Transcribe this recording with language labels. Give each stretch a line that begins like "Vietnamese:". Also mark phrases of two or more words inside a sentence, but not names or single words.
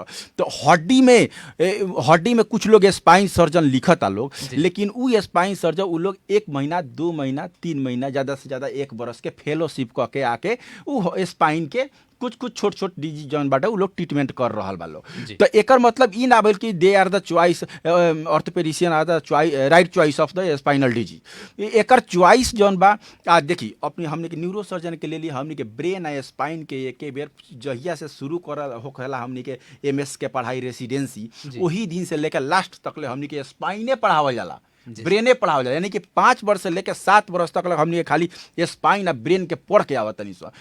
Bhojpuri: तो हड्डी में कुछ लोग
English: spine surgeon
Bhojpuri: लिखता लोग, लेकिन उ
English: spine surgeon
Bhojpuri: उ लोग 1 महीना 2 महीना 3 महीना ज्यादा से ज्यादा 1 बरस के फेलोशिप कह के आके उ स्पाइन के कुछ छोट डिजीज जौन बाटे उ लोग ट्रीटमेंट कर रहल बा लोग। तो एकर मतलब ई ना भेल कि
English: they are the choice, orthopedician are the right choice of the spinal disease.
Bhojpuri: एकर चॉइस जौन बा, देखी अपनी हमने के न्यूरोसर्जन के लिए हमने के ब्रेन आ स्पाइन के एके बेर जहिया से शुरू करल होखेला हमने के MS के पढ़ाई रेसिडेंसी, वही दिन से लेकर लास्ट तक ले हमने के स्पाइने पढ़ावल जाला, ब्रेने पढ़ावल जाला। यानी कि 5 वर्ष से लेकर 7 वर्ष तक हमने के खाली स्पाइन आ ब्रेन के पढ़ के आवत तनी सा।